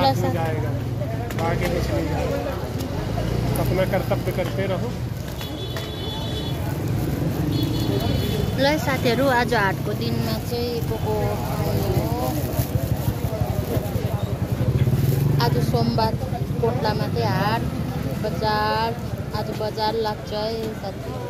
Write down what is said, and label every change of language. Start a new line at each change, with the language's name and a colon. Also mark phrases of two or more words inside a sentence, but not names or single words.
Hindi: कुछ नहीं जाएगा, आगे कुछ नहीं जाएगा। अपना कर्तव्य करते रहो।
Nepali: ल साथीहरू, आज हाटको दिनमा चाहिँ को आउने हो। आज सोमबार कोटलामा चाहिँ हाट बजार, आज बजार लाग्छ है साथीहरू।